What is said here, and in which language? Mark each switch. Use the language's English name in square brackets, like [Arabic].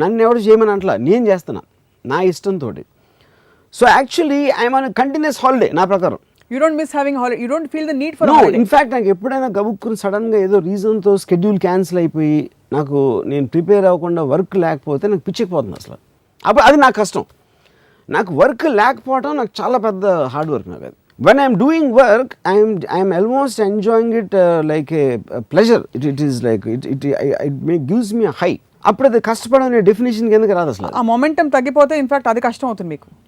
[Telugu] నన్ను ఎవరు చేయమని అట్లా నేను చేస్తున్నా నా ఇష్టంతో. [English] so actually I'm on continuous holiday [Telugu] నా ప్రకారం. [English] You don't miss having holiday, you don't feel the need for holiday. [Telugu] In fact నాకు ఎప్పుడైనా గబుక్కుని సడన్గా ఏదో రీజన్తో షెడ్యూల్ క్యాన్సిల్ అయిపోయి నేను ప్రిపేర్ అవ్వకుండా వర్క్ లేకపోతే నాకు పిచ్చిపోతుంది అసలు. అప్పుడు అది నాకు కష్టం. నాకు వర్క్ లేకపోవడం నాకు చాలా పెద్ద హార్డ్ వర్క్. నాకు అది [English] when I'm doing work, I'm almost enjoying it like a pleasure. It is like it gives me a high. [Telugu] అప్పుడు అది కష్టపడడం అనే డెఫినేషన్ కిందకి రాదు అసలు. ఆ మొమెంటం తగ్గిపోతే ఇన్ఫాక్ట్ అది కష్టం అవుతుంది మీకు.